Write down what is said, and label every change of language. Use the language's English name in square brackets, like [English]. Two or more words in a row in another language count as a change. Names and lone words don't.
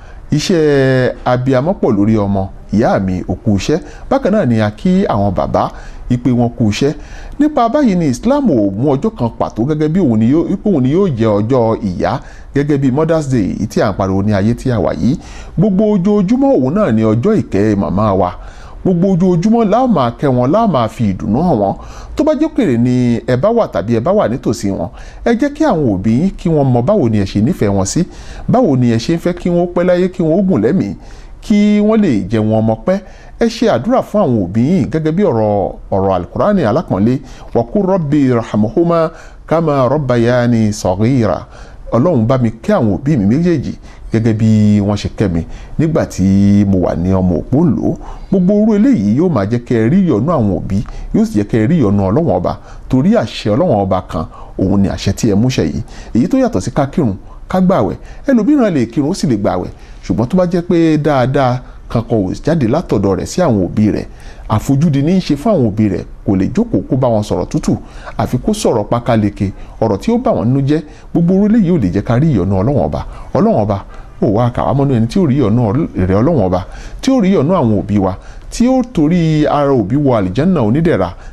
[Yoruba] iṣẹ́ abiyamọ pọ̀ lórí ọmọ ìyá mi ò kú iṣẹ́ bákan náà ni a kí àwọn bàbá ipe wọn kú iṣẹ́ nípa báyìí ni Islam ò mú ọjọ́ kan pàtó gẹ́gẹ́ bí òun ni yóò jẹ́ ọjọ́ ìyá gẹ́gẹ́ bí [English] Mother's Day [Yoruba] tí à ń pariwo ní ayé tí a wà yìí gbogbo ojoojúmọ́ òun náà ni ọjọ́ ìkẹ́ màmá wa gbogbo ojoojúmọ́ láò máa kẹ́ wọn láò máa fi ìdùnnú hàn wọ́n tó bá jẹ́ pèrè ni ẹ bá wà tàbí ẹ bá wà nítòsí wọn ẹ jẹ́ kí àwọn òbí yín kí wọ́n mọ báwo ni ẹ ṣe nífẹ̀ẹ́ wọn sí báwo ni ẹ ṣe ń fẹ́ kí wọ́n pẹ́ láyé kí wọ́n ó gùn lẹ́mìí kí wọ́n lè jẹ wọn ọmọ pẹ́ ẹ ṣe àdúrà fún àwọn òbí yín gẹ́gẹ́ bí ọ̀rọ̀ alukurani alápọ̀nlé [Arabic] وقل رب ارحمهما كما ربياني صغيرا [Yoruba] Ọlọ́run bá mi kẹ́ àwọn òbí mi méjèèjì gẹ́gẹ́ bí wọ́n ṣe kẹ́ mi nígbà tí mo wà ní ọmọ òpóòlù gbogbo orú eléyìí yóò máa jẹ́ kẹ́ ẹ rí ìyọ́nú àwọn òbí yóò sì jẹ́ kẹ́ ẹ rí ìyọ́nú Ọlọ́run ọba torí àṣẹ Ọlọ́run ọba kan òun ni àṣẹ tí ẹ múṣẹ yìí èyí tó yàtọ̀ sí ká kírun ká gbààwẹ̀ ẹlòmíràn lè kírun ó sì lè gbààwẹ̀ ṣùgbọ́n tó bá jẹ́ pé dáadáa kankan ò jáde látọ̀dọ̀ rẹ̀ sí àwọn òbí rẹ̀ àfojúdi ní í ṣe fún àwọn òbí rẹ̀ kò lè jókòó kó bá wọn sọ̀rọ̀ tútù àfi kó sọ̀rọ̀ pákáleke ọ̀rọ̀ tí ó bá wọn nínú jẹ́ gbogbo orílẹ̀ yìí ò lè jẹ́ ká rí ìyọ́nú Ọlọ́run ọba ó wá kàwá mọ́nú ẹni tí ó rí ìyọ́nú rẹ̀ Ọlọ́run ọba tí ó rí ìyọ́nú àwọn òbí wa tí ó torí ara òbí wọ àlìjánná onídẹ̀ra